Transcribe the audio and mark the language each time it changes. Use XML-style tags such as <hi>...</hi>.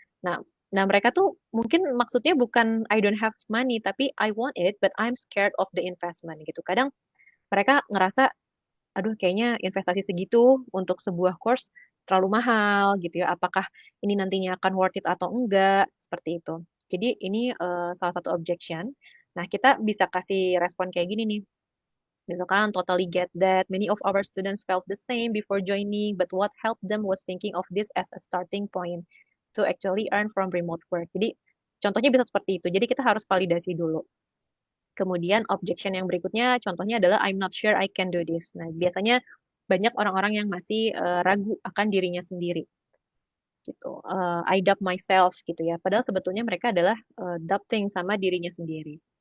<id>Nah, nah mereka tuh mungkin maksudnya bukan</id> <en>I don't have money tapi I want it but I'm scared of the investment gitu.</en> <id>Kadang mereka ngerasa aduh kayaknya investasi segitu untuk sebuah course terlalu mahal gitu ya. Apakah ini nantinya akan worth it atau enggak? Seperti itu. Jadi ini salah satu objection. Nah, kita bisa kasih respon kayak gini nih.</id> <en>Misalkan totally get that many of our students felt the same before joining, but what helped them was thinking of this as a starting point to actually earn from remote work.</en> <id>Jadi contohnya bisa seperti itu. Jadi kita harus validasi dulu. Kemudian objection yang berikutnya contohnya adalah</id> <en>I'm not sure I can do this.</en> <id>Nah, biasanya banyak orang-orang yang masih ragu akan dirinya sendiri gitu.</id> <en>I doubt myself</en> <id>gitu ya. Padahal sebetulnya mereka adalah doubting sama dirinya sendiri.</id>